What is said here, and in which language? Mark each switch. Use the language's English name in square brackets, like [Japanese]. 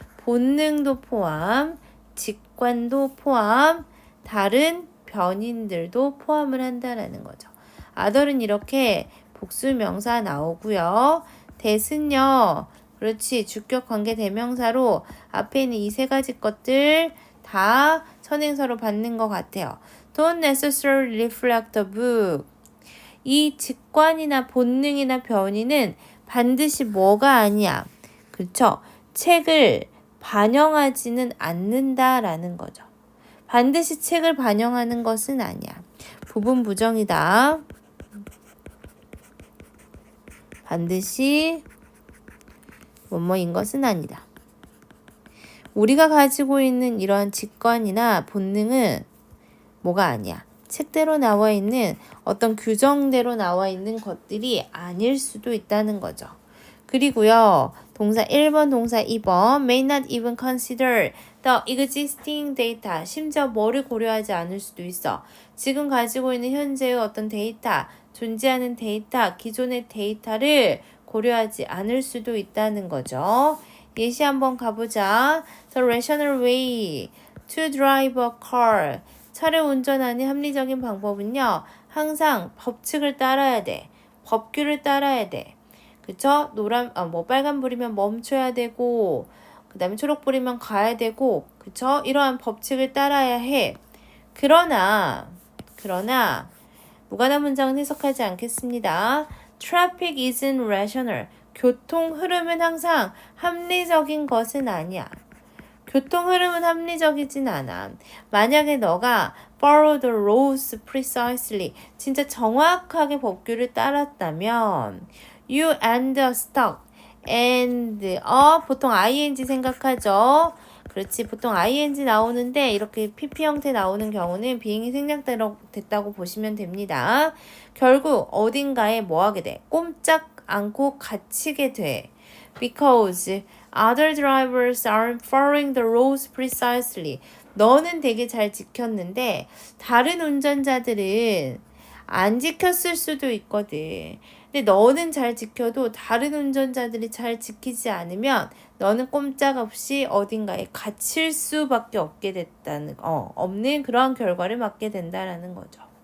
[Korean] 본능도 포함, 직관도 포함, 다른 변인들도 포함을 한다라는 거죠. other는 이렇게 복수명사 나오고요. that은요. 그렇지. 주격 관계 대명사로 앞에 있는 이 세 가지 것들 다 선행사로 받는 것 같아요. [English] Don't necessarily reflect the book. [Korean] 이 직관이나 본능이나 변이는 반드시 뭐가 아니야. 그쵸? 책을 반영하지는 않는다라는 거죠. 반드시 책을 반영하는 것은 아니야. 부분 부정이다. 반드시 뭐뭐인 것은 아니다. 우리가 가지고 있는 이러한 직관이나 본능은 뭐가 아니야. 책대로 나와 있는 어떤 규정대로 나와 있는 것들이 아닐 수도 있다는 거죠. 그리고요. 동사 1번, 동사 2번 [English] may not even consider the existing data. [Korean] 심지어 뭐를 고려하지 않을 수도 있어. 지금 가지고 있는 현재의 어떤 데이터, 존재하는 데이터, 기존의 데이터를 고려하지 않을 수도 있다는 거죠. 예시 한번 가보자. [English] The rational way to drive a car. [Korean] 차를 운전하는 합리적인 방법은요. 항상 법칙을 따라야 돼. 법규를 따라야 돼. 그쵸? 빨간불이면 멈춰야 되고, 그 다음에 초록불이면 가야 되고, 그쵸? 이러한 법칙을 따라야 해. 그러나, 무관한 문장은 해석하지 않겠습니다. [English] Traffic isn't rational. [Korean] 교통 흐름은 항상 합리적인 것은 아니야. 교통 흐름은 합리적이진 않아. 만약에 너가 [English] follow the rules precisely, [Korean] 진짜 정확하게 법규를 따랐다면 [English] you end up stuck and [Korean] 보통 ing 생각하죠. 그렇지. 보통 ing 나오는데 이렇게 pp 형태 나오는 경우는 비행이 생략됐다고 보시면 됩니다. 결국 어딘가에 뭐 하게 돼? 꼼짝 않고 갇히게 돼. [English] Because other drivers aren't following the rules precisely. [Korean] 너는 되게 잘 지켰는데 다른 운전자들은 안 지켰을 수도 있거든. 근데 너는 잘 지켜도 다른 운전자들이 잘 지키지 않으면 너는 꼼짝없이 어딘가에 갇힐 수밖에 없는 그러한 결과를 맞게 된다라는 거죠.